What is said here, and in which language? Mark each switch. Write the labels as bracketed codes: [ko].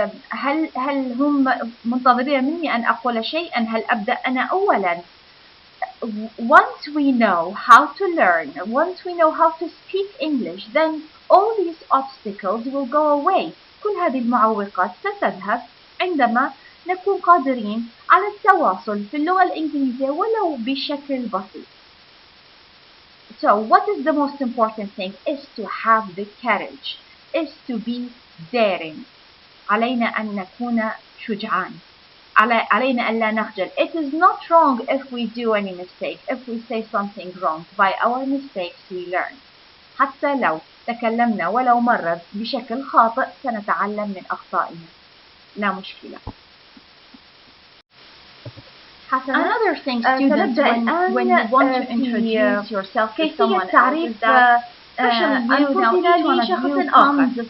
[ar] هل هم منتظرين مني أن أقول شيئا؟ هل أبدأ أنا أولا؟ [en] Once we know how to learn, once we know how to speak English, then all these obstacles will go away. [ar] كل هذه المعوقات ستذهب عندما نكون قادرين على التواصل في اللغة الإنجليزية ولو بشكل بسيط. [en] So what is the most important thing is to have the courage, is to be daring. [ar] علينا أن نكون شجعان. علينا ألا نخجل. [en] It is not wrong if we do any mistake. If we say something wrong, by our mistakes we learn. [ar] حتى لو تكلمنا ولو مرة بشكل خاطئ سنتعلم من أخطائنا. لا مشكلة. [en] Another thing, students, when you want to introduce yourself to someone else, is that unfortunately [ar] لشخص آخر.